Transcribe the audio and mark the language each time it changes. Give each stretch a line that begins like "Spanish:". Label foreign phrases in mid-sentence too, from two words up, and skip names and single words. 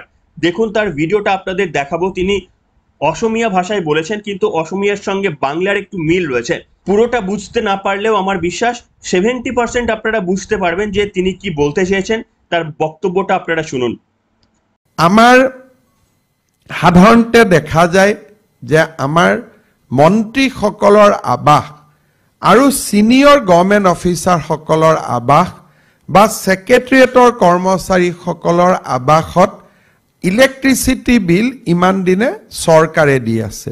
Bangla: দেখুন তার ভিডিওটা আপনাদের দেখাবো। তিনি অসমীয়া ভাষায় বলেছেন, কিন্তু অসমীয়ার সঙ্গে বাংলার একটু মিল রয়েছে। পুরোটা বুঝতে না পারলেও আমার বিশ্বাস 70% আপনারা বুঝতে পারবেন যে তিনি কি বলতে চেয়েছেন। তার বক্তব্যটা আপনারা শুনুন।
Assamese: আমার সাধাৰণতে দেখা যায় যে আমাৰ মন্ত্ৰীসকলৰ আৱাস আৰু
English: senior government
Assamese: অফিচাৰসকলৰ আৱাস বা ছেক্ৰেটাৰিয়েটৰ কৰ্মচাৰীসকলৰ আৱাসত
English: electricity bill
Assamese: ইমান দিনে চৰকাৰে দি আছিল।